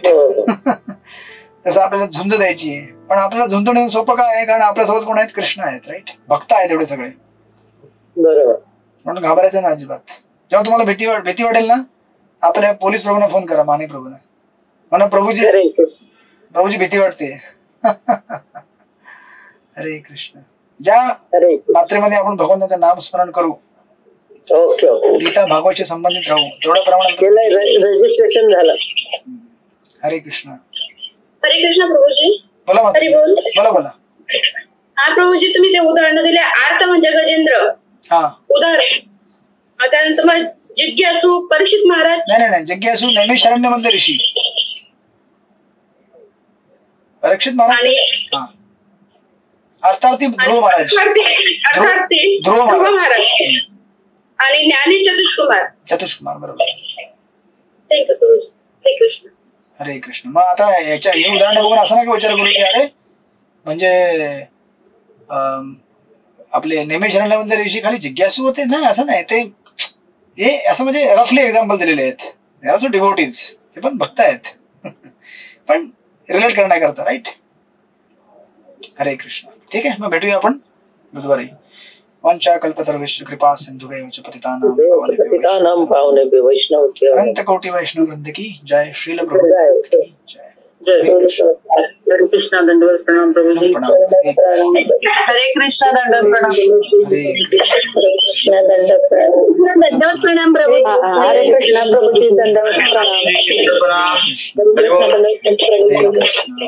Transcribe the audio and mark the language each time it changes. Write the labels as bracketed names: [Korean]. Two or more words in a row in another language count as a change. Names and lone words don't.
[Marathi] तसं आपल्याला झुंज द्यायची आहे. पण आपल्याला झुंजणं सोपं काय आहे? कारण आपल्यासोबत कोण आहेत? कृष्ण आहेत, राईट? भक्त आहेत एवढे सगळे. बरोबर. म्हणून घाबरायचं ना अजिबात. जेव्हा तुम्हाला भीती वाटेल ना, आपल्या पोलीस प्रभूंना फोन करा, माने प्रभूंना, म्हणा प्रभूजी भीती वाटते. हरे कृष्ण. ज्या मात्रेमध्ये आपण भगवंताचं नाम स्मरण करू, गीता भागवतशी संबंधित राहू, तेवढ्या प्रमाणात रजिस्ट्रेशन झालं. हरे कृष्ण. हरे कृष्ण प्रभूजी. बोला बोला बोला. हा प्रभूजी, तुम्ही ते उदाहरण दिले, आर्त म्हणजे गजेंद्र, उदाहरण. त्यानंतर मग जिज्ञासू परीक्षित महाराज. नाही, जिज्ञासू नैमिषारण्य मधले ऋषी परीक्षित महाराज, अर्थार्थी ध्रुव महाराज, ध्रुव महाराज आणि ज्ञानी चतुष्कुमार. बरोबर. हरे कृष्ण. मग आता याच्या हे उदाहरण बघून असं नाही विचार करू की अरे म्हणजे आपले नैमिषारण्यामधले ऋषी खाली जिज्ञासू होते. नाही, असं नाही. ते हे असं म्हणजे [English] roughly example [Marathi] दिलेले आहेत. याला तो डिव्होटीज, ते पण भक्त आहेत, पण रिलेट करण्याकरता, राईट? हरे कृष्ण. ठीक आहे, मग भेटूया आपण बुधवारी. [Sanskrit] वंचा कल्पतरुभ्यश्च कृपा सिंधुभ्येव च पतितानां पावनेभ्यो वैष्णवेभ्यो [Hindi] अनंत कोटि वैष्णव वृंद की जय. श्रील प्रभुपाद की जय. [Marathi] हरे कृष्णा. दंडवत प्रणाम प्रभुजी. हरे कृष्णा. दंडवत प्रणाम. हरे कृष्णा. दंडवत प्रणाम. दंडवत प्रणाम प्रभुजी. हरे कृष्णा प्रभुजी. दंडवत प्रणाम.